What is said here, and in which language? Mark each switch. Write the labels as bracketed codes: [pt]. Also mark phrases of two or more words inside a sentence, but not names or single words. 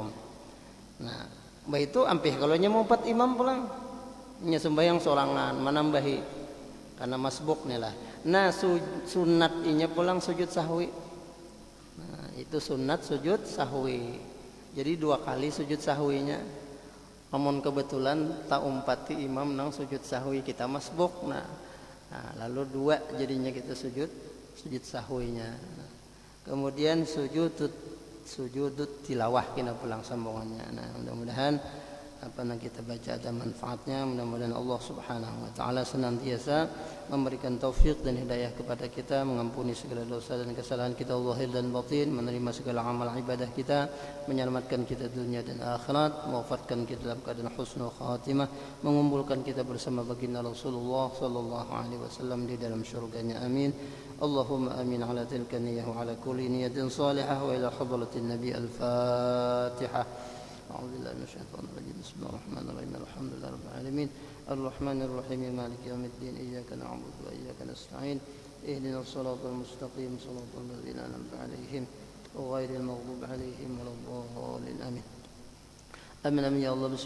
[bjn] Nah, itu ampih kalau nya mau umpat imam pulang, nya sembahyang sorangan menambahi karena masbuk nih lah. Nah, sunat inya pulang sujud sahwi. Nah, itu sunat sujud sahwi. Jadi 2 kali sujud sahwinya. Namun kebetulan tak umpati imam nang sujud sahwi, kita masbuk. Nah, lalu 2 jadinya kita sujud sahwinya. Nah, kemudian sujud tilawah kita pulang sambungannya. [id] Nah, mudah-mudahan apa yang kita baca ada manfaatnya. Mudah-mudahan Allah [ar] سبحانه وتعالى [id] senantiasa memberikan taufik dan hidayah kepada kita, mengampuni segala dosa dan kesalahan kita zahir dan batin, menerima segala amal ibadah kita, menyelamatkan kita dunia dan akhirat, mewafatkan kita dalam keadaan [ar] حسن الخاتمة, [id] mengumpulkan kita bersama baginda Rasulullah [ar] صلى الله عليه وسلم [id] di dalam syurganya. Amin. [ar] اللهم آمين على تلك النية وعلى كل نية صالحة وإلى حضرة النبي الفاتحة. أعوذ بالله من الشيطان الرجيم بسم الله الرحمن الرحيم الحمد لله رب العالمين الرحمن الرحيم مالك يوم الدين إياك نعبد وإياك نستعين اهدنا الصراط المستقيم صراط الذين أنعمت عليهم غير المغضوب عليهم ولا الضالين آمين آمين آمين يا الله.